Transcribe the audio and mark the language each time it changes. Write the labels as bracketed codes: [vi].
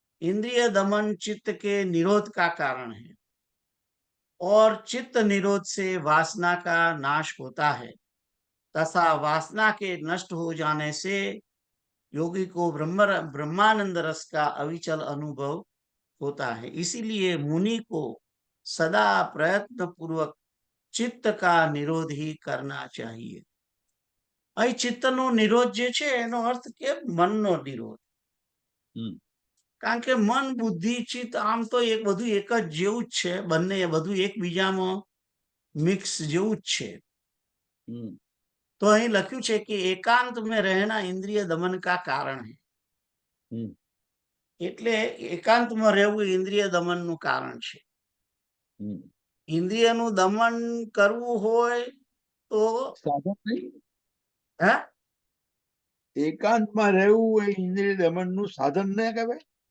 [hi] इंद्रिय दमन चित्त के निरोध का कारण है और चित्त निरोध से वासना का नाश होता है तथा वासना के नष्ट हो जाने से योगी को ब्रह्मानंद रस का अविचल अनुभव होता है. इसीलिए मुनि को सदा प्रयत्न पूर्वक चित्त का निरोध ही करना चाहिए. [gu] અહીં ચિત્તનો નિરોધ જે છે એનો અર્થ કે મનનો નિરોધ. કારણ કે મન, બુદ્ધિ, ચિત્ત આમ તો એક બધું એક જ જેવું જ છે, બંને બધું એકબીજામાં મિક્સ જેવું જ છે. તો અહીં લખ્યું છે કે એકાંત [hi] में रहना इंद्रिय दमन का कारण है. [gu] એટલે એકાંતમાં રહેવું ઇન્દ્રિય દમનનું કારણ છે. ઇન્દ્રિયનું દમન કરવું હોય તો સાધન નહીં. હે, એકાંતમાં રહેવું એ ઇન્દ્રિય દમનનું સાધન ન કહેવાય.